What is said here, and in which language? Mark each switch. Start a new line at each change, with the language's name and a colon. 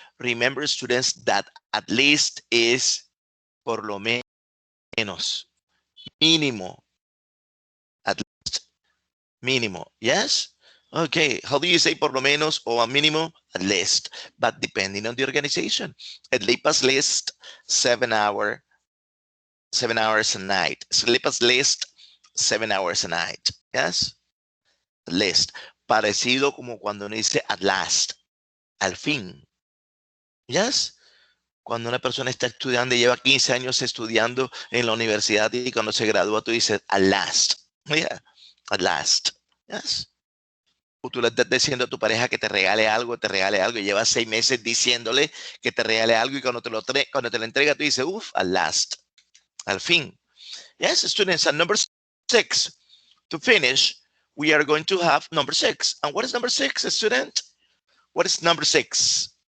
English: Remember, students, that at least is
Spanish: por lo menos, mínimo,
English: at least, mínimo. Yes? Okay, how do you say
Spanish: por lo menos
English: or a mínimo? At least, but depending on the organization. Sleep at least 7 hour 7 hours a night. Sleep at least 7 hours a night. Yes? At least.
Spanish: Parecido como cuando uno dice at last, al fin. Yes? Cuando una persona está estudiando y lleva 15 años estudiando en la universidad y cuando se gradúa tú dices at last.
English: Yeah, at last. Yes?
Spanish: O tú le estás diciendo a tu pareja que te regale algo y llevas 6 meses diciéndole que te regale algo y cuando te lo entrega tú dices, uff, at last, al fin.
English: Yes, students, and number 6, to finish, we are going to have number 6. And what is number 6, student? What is number 6?